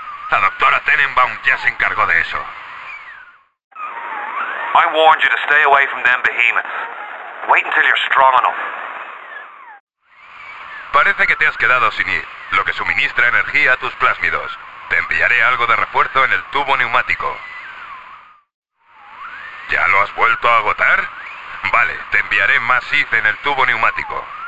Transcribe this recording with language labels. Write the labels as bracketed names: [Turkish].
[Spanish] La doctora Tenenbaum ya se encargó de eso. [English] I warned you to stay away from them behemoths. Wait until you're strong enough. [Spanish] Parece que te has quedado sin ir, lo que suministra energía a tus plásmidos. Te enviaré algo de refuerzo en el tubo neumático. ¿Ya lo has vuelto a agotar? Vale, te enviaré más IF en el tubo neumático.